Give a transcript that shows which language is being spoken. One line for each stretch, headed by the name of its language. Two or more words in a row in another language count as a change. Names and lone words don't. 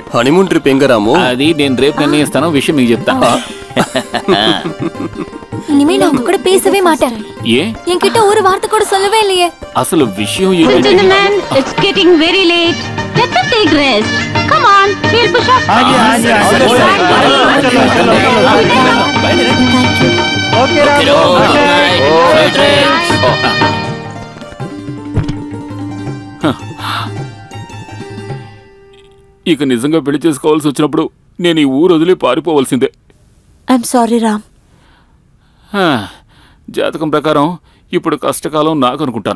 English: honeymoon trip
Telugu: ఎంగ రాము? అది నేను రేపు నిర్ణయిస్తాను, విషయం మీకు చెప్తా.
Tamil: இனிமே நான் உங்க கூட பேசவே மாட்டேன். ஏன்? என்கிட்ட ஒரு வார்த்தை கூட சொல்லவே இல்லையே.
Telugu: అసలు విషయం
English: gentlemen, it's getting very late. Let us take rest. Come on, we'll push up. OK Ramu,
Telugu: ఇక నిజంగా పెళ్లి చేసుకోవాల్సి వచ్చినప్పుడు నేను ఈ ఊరు వదిలి పారిపోవలసిందే.
English: I'm sorry Ram.
Telugu: జాతకం ప్రకారం ఇప్పుడు కష్టకాలం నాకు అనుకుంటాను.